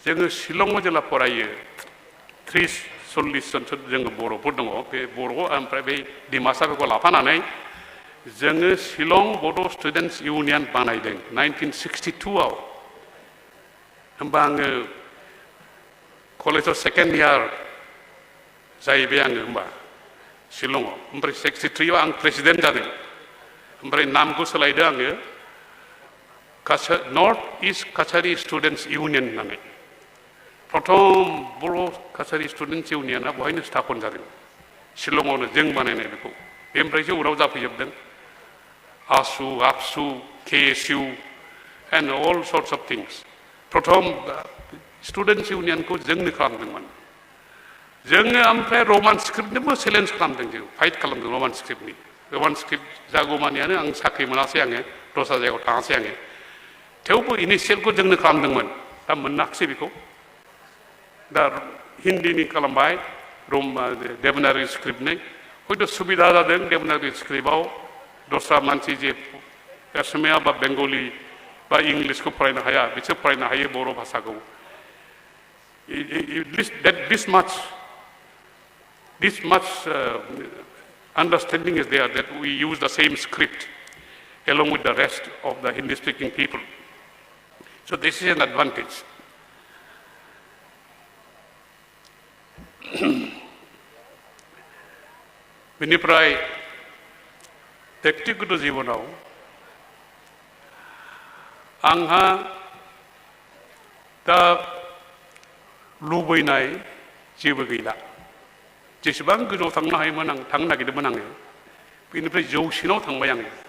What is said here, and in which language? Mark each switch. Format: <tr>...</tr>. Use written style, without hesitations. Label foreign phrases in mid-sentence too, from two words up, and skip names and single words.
<brx>जोङो शिलंआव जेला फरायो 30-40 जनसो जोङो बर'फोर दङ बे बर' ओमफ्राय बै डिमासाफोरखौ लाफानानै जोङो शिलं बड' स्टुडेन्टस इउनियन बानायदों 1962आव होमबा आङो कलेजाव</brx> <en>second year</en> <brx>जाहैबाय आङो होमबा शिलंआव ओमफ्राय 63आव आं प्रेसिडेन्ट जादों ओमफ्राय नामखौ सोलायदों आङो नर्थ इस्ट काछारी स्टुडेन्टस इउनियन होननानै प्रथम बर' काछारी स्टुडेन्टस इउनियना बहायनो स्थापन जादों शिलंआवनो जों बानायनाय बेखौ बेनिफ्रायसो उनाव जाफैजोबदों आसु आबसु KSU</brx> <en>and all sorts of things</en> <brx>प्रथम</brx> <en>students union</en> <brx>जोंनो खालामदोंमोन जोङो ओमफ्राय</brx> <en>Roman script</en> <brx>चेलेन्ज खालामदों जों फाइट खालामदों</brx> <en>Roman script</en> <brx>जागौमानियानो आं साख्रि मोनासै आङो दस्रा जायगायाव थाङासै आङो थेवबो इनिशियेलखौ जोंनो खालामदोंमोन दा मोनाखिसै बेखौ दा हिन्दीनि खालामबाय</brx> <en>Devanagari script</en> <brx>हयथ' सुबिदा जादों</brx> <en>Devanagari script</en> <brx>दस्रा मानसि जे असमिया बा बेंगलि बा इंलिसखौ फरायनो हाया बिसोर फरायनो हायो बर' भाषाखौ</brx> <en>this much understanding is there that we use the same script along with the rest of the Hindi-speaking people. So this is an advantage.</en> <brx>बेनिफ्राय व्यक्तिगत जिबनाव आंहा दा लुबैनाय जेबो गैला जेसेबां गोजौआव थांनो हायोमोन आं थांनो नागिरदोंमोन आङो बेनिफ्राय जौसिनाव थांबाय आङो</brx>